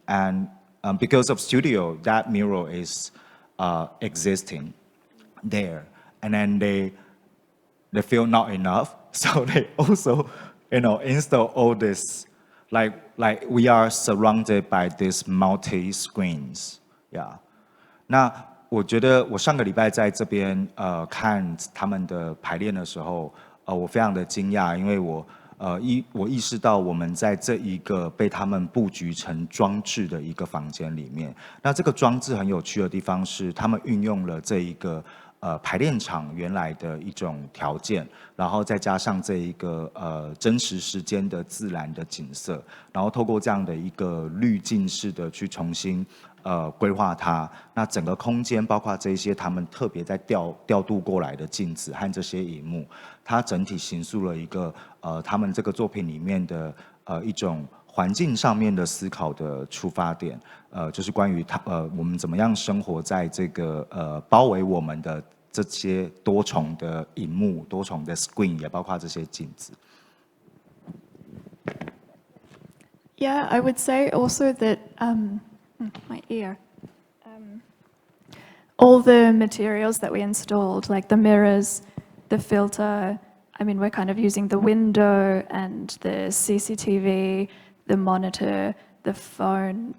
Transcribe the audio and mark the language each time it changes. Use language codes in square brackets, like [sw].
[en] And because of studio, that mural is existing there. And then they feel not enough, so they also, install all this, like we are surrounded by these multi screens. Yeah. [zh] 那我觉得我上个礼拜在这边看他们的排练的时候，我非常的惊讶，因为我意识到我们在这一个被他们布局成装置的一个房间里面，那这个装置很有趣的地方是，他们运用了这一个排练场原来的一种条件，然后再加上这一个真实时间的自然的景色，然后透过这样的一个滤镜式的去重新规划它，那整个空间包括这些他们特别在调度过来的镜子和这些荧幕，它整体形塑了一个他们这个作品里面的一种环境上面的思考的出发点，就是关于我们怎么样生活在这个包围我们的这些多重的荧幕、多重的 screen， 也包括这些镜子。 [en] Yeah, I would say also that my ear. All the materials that we installed, like the mirrors, the filter. I mean, we're kind of using the window and the CCTV, the monitor, the phone.